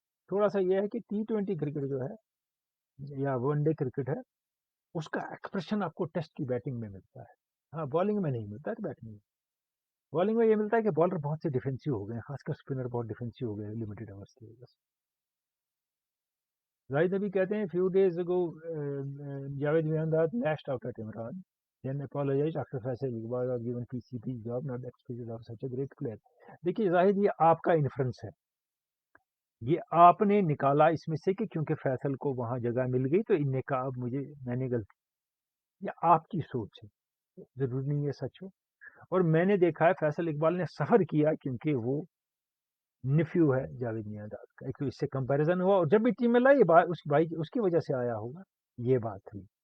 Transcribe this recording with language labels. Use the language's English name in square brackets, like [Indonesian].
[Urdu] تھوڑا سا یہ ہے کہ T20 کرکٹ جو ہے یا ون ڈے کرکٹ ہے, اس کا ایکسپریشن آپ کو ٹیسٹ کی بیٹنگ میں ملتا ہے. ہاں, بالنگ میں نہیں ملتا ہے. بیٹنگ میں, بالنگ میں یہ ملتا ہے کہ بالر بہت سے ڈیفینسو ہو گئے ہیں, خاص کر اسپنر بہت ڈیفینسو ہو گئے ہیں لمیٹڈ اوورس کی وجہ سے. [English] Zahid Nabi [Urdu] کہتے ہیں [English] Few days ago Javed Miandad lashed out at Imran, then apologized after Faisal Iqbal was given PCB job, not expected of such a great player. [Urdu] دیکھیے زاہد, یہ آپ کا انفرنس ہے, یہ آپ نے نکالا اس میں سے کہ کیونکہ فیصل کو وہاں جگہ مل گئی تو ان نے کہا اب میں نے غلطی. یہ آپ کی سوچ ہے, ضروری نہیں ہے سچ ہو. اور میں نے دیکھا ہے فیصل اقبال نے سفر کیا کیونکہ وہ نفیو ہے جاوید میانداد کا, ایک تو اس سے کمپیریزن ہوا, اور جب بھی ٹیم میں لائی اس کی وجہ سے آیا ہوگا, یہ بات ہوئی.